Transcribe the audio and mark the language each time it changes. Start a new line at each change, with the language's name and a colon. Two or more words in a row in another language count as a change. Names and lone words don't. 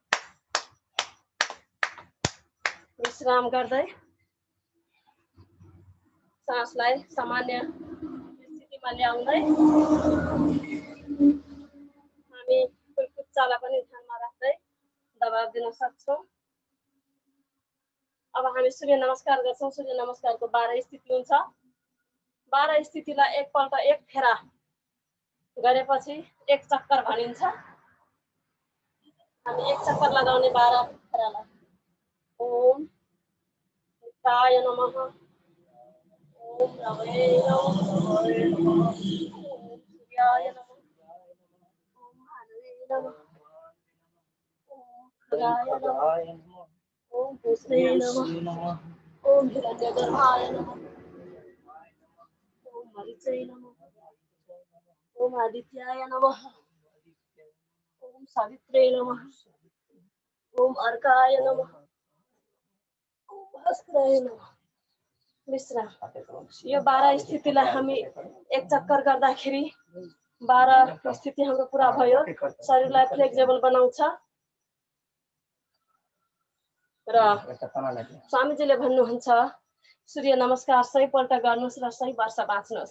Nepali: विश्राम गर्दै सासलाई सामान्य स्थितिमा ल्याउँदै हामी कुल्कुच्चालाई पनि ध्यानमा राख्दै दबाब दिन सक्छौँ। अब हामी सूर्य नमस्कार गर्छौँ। सूर्य नमस्कारको 12 स्थिति हुन्छ। 12 स्थितिलाई एकपल्ट एक फेरा गरेपछि एक चक्कर भनिन्छ। हामी एक चक्कर लगाउने 12 फेरालाई।
Sanskrit: ओम शिवाय नमः। ओम रवै नमः। ओम सूर्याय नमः। ओम भानुवे नमः। ओम खगाय नमः। ओम पुष्णे नमः। ओम हिरण्यगर्भाय नमः। ओम मरीचै नमः। ओम आदित्याय नमः। ओम सावित्रे नमः। ओम अर्काय नमः। ओम भास्कराय नमः। विश्राम।
Nepali: यो 12 स्थितिलाई हामी एक चक्कर गर्दाखेरि 12 स्थिति हाम्रो पुरा भयो। शरीरलाई फ्लेक्सिबल बनाउँछ र स्वामीजीले भन्नुहुन्छ सूर्य नमस्कार 100 पल्ट गर्नुहोस् र 100 वर्ष बाँच्नुहोस्।